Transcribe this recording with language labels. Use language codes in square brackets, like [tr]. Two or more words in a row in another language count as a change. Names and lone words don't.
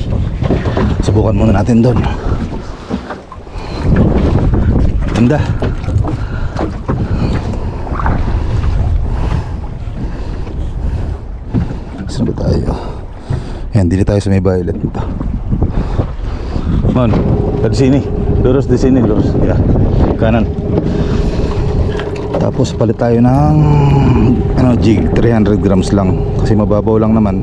[tl] Subukan muna natin doon. Ganda. Saan ba tayo? Ayan, dili tayo sa may violet nito. [id] Mon, di sini. Lurus di sini, lurus. Ya, kanan. [tl] Tapos palit tayo ng jig, 300 grams lang kasi mababaw lang naman.